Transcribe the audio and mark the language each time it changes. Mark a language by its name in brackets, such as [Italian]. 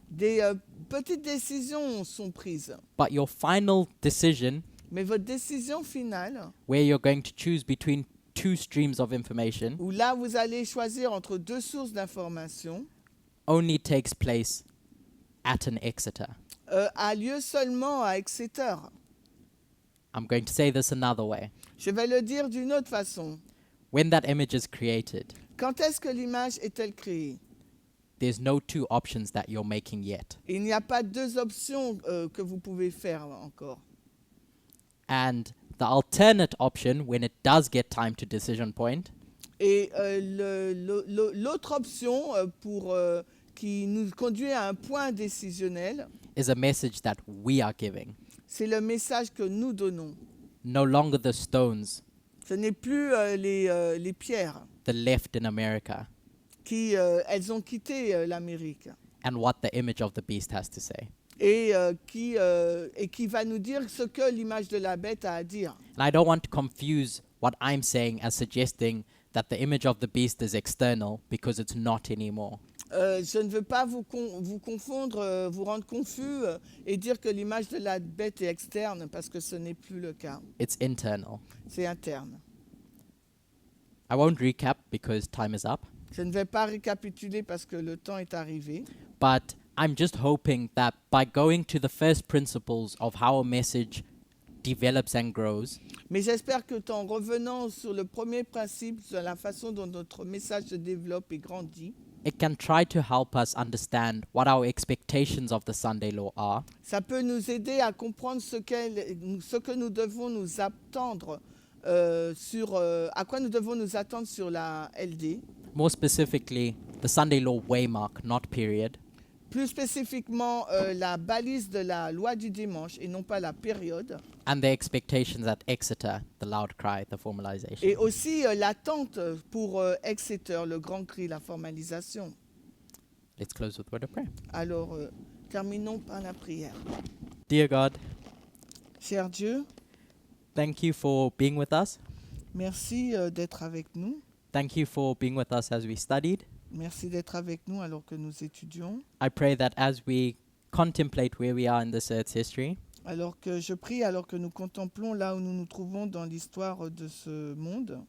[French] des petites décisions sont prises. [English] But your final decision, [French] Mais votre décision finale, [English] where you're going to choose between two streams of information, [French] où là vous allez choisir entre 2 sources d'information, [English] only takes place at an Exeter. [French] a lieu seulement à Exeter. [English] I'm going to say this another way. [French] Je vais le dire d'une autre façon. [English] When that image is created, [French] Quand est-ce que l'image est-elle créée? [English] there's no two options that you're making yet. [French] Il n'y a pas deux options que vous pouvez faire encore. [English] And the alternate option, when it does get time to decision point, [French] Et l'autre option qui nous conduit à un point décisionnel, [English] is a message that we are giving. [French] c'est le message que nous donnons. [English] No longer the stones, [French] Ce n'est plus les pierres [English] the left in America, [French] qui elles ont quitté l'Amérique [English] and what the image of the beast has to say. [French] et qui va nous dire ce que l'image de la bête a à dire. [English] And I don't want to confuse what I'm saying as suggesting that the image of the beast is external, because it's not anymore. [French] Je ne veux pas vous confondre, vous rendre confus et dire que l'image de la bête est externe parce que ce n'est plus le cas. [English] It's internal. [French] C'est interne. [English] I won't recap because time is up, [French] Je ne vais pas récapituler parce que le temps est arrivé. [English] but I'm just hoping that by going to the first principles of how a message develops and grows, [French] Mais j'espère que en revenant sur le premier principe, sur la façon dont notre message se développe et grandit, [English] it can try to help us understand what our expectations of the Sunday law are, [French] ça peut nous aider à comprendre ce que nous devons nous attendre à quoi nous devons nous attendre sur la LD. [English] more specifically, the Sunday law waymark, not period, [French] Plus spécifiquement, la balise de la loi du dimanche et non pas la période. [English] and the expectations at Exeter, the loud cry, the formalization. [French] Et aussi l'attente pour Exeter, le grand cri, la formalisation. [English] Let's close with a word of prayer. [French] Alors, terminons par la prière. [English] Dear God, [French] Cher Dieu, [English] thank you for being with us. [French] merci d'être avec nous. [English] Thank you for being with us as we studied. [French] Merci d'être avec nous alors que nous étudions. [English] I pray that as we contemplate where we are in this earth's history, [French] Alors que nous contemplons là où nous nous trouvons dans l'histoire de ce monde,